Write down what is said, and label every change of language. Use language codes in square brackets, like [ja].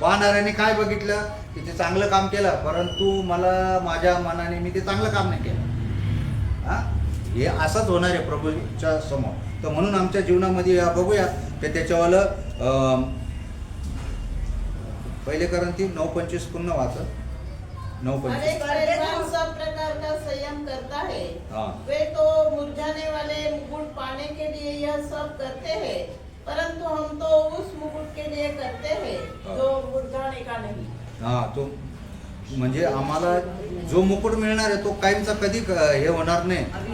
[mr] पाहणाऱ्याने काय बघितलं की ते चांगलं काम केलं, परंतु मला माझ्या मनाने मी ते चांगलं काम नाही केलं. हां, हे असंच होणार आहे प्रभूच्या समोर. तर म्हणून आमच्या जीवनामध्ये बघूया ते त्याच्यावालं 1 करंथी 9:25 पुन्हा वाचत. 9:25. [hi] पहलवान सब प्रकार का संयम करता है। हाँ। वे तो मुरझाने वाले मुकुट पाने के लिए यह सब करते हैं, परंतु हम तो उस मुकुट के लिए करते हैं जो मुरझाने का नहीं। [mr] हां, तो म्हणजे आम्हाला जो मुकुट मिळणार आहे तो कायमचा कधी हे होणार नाही.